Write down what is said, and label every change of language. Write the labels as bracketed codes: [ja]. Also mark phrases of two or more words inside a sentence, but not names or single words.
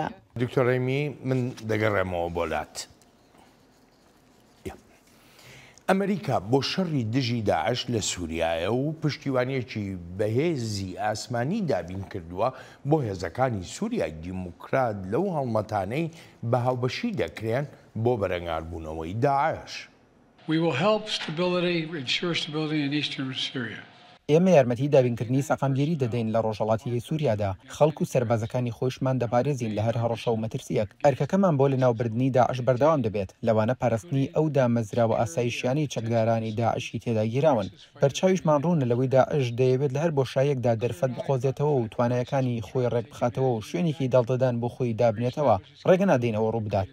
[ckb] دکتۆرەمی من دەگەڕێمەوە بۆ لات. ئەمریکا بۆ شەڕی دژی داعش لە سووریایە و پشتیوانیەکی بەهێزی ئاسمانی دابین کردووە بۆ هێزەکانی سووریای دیموکرات لەو هەڵمەتانەی بە هاوبەشی دەکرێن بۆ بەرەنگاربوونەوەی داعش. [en] We will help ensure stability in eastern Syria. [ckb] ئێمە یارمەتی دابینکردنی سەقامگیری دەدەین لە ڕۆژهەڵاتی سووریادا خەڵک و سەربازەکانی خۆشمان دەپارێزین لە هەر هەڕەشە و مەترسیەک ئەرکەکەمان بۆ لەناوبردننی داعش بەردەوام دەبێت لەوانە پاراستنی ئەو دامەزراوە ئاسایشیانی چەکدارانی داعشی تێدا گیراون بەرچاویشمان ڕوونە لەوەی داعش دەیەوێت لە هەر بۆشایەکدا دەرفەت بخۆزێتەوە و توانایەکانی خۆی ڕێک بخاتەوە و شوێنێکی دڵدەدان بۆ خۆی دابنێتەوە ڕێگە نادەینەوە ڕوو بدات.